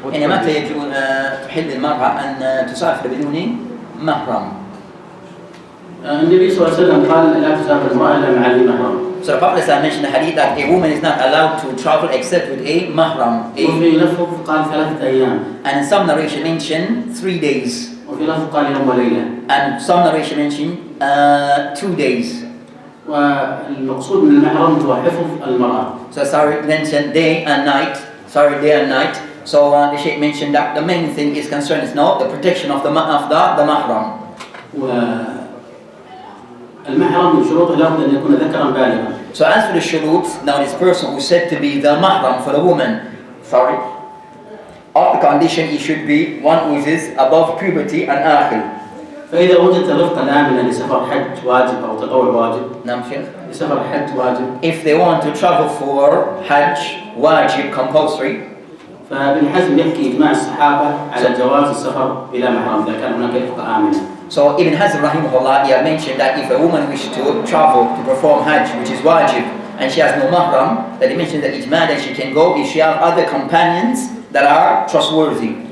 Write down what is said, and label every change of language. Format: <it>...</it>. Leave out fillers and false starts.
<ar>يعني متى يجوز تحل المرأة أن تسافر بدون محرم؟ النبي صلى الله عليه وسلم قال لا تسافر المرأة إلا مع ذي محرم.</ar> <en>So the Prophet mentioned the hadith that a woman is not allowed to travel except with a mahram.</en> <ar>وفي لفظ قال 3 أيام.</ar> <en>And in some narration mentioned 3 days.</en> <ar>وفي لفظ قال يوم وليلة.</ar> <en>And some narration mentioned 2 days.</en> <ar>والمقصود من المحرم هو حفظ المرأة.</ar> <en>So sorry mentioned day and night. So the Shaykh mentioned that the main thing is concerned is now the protection of the mahram.</en> <ar>المحرم من شروطه لابد أن يكون ذكرا بالغا.</ar> <en>So as for the shurut, now this person who is said to be the mahram for the woman, of the condition he should be one who is above puberty and aqil.</en> <ar>فإذا وجدت رفقا آمنا لسفر حج واجب أو تطوع واجب. نعم شيخ. لسفر حج واجب.</ar> <en>If they want to travel for hajj wajib compulsory.</en> <ar>فابن حزم يحكي إجماع الصحابة على جواز السفر إلى محرم إذا كان هناك رفقة آمنة.</ar> <en>So Ibn Hazm rahimahullah, he had mentioned that if a woman wishes to travel to perform hajj, which is wajib, and she has no mahram, that he mentioned that ijma that she can go if she has other companions that are trustworthy.</en>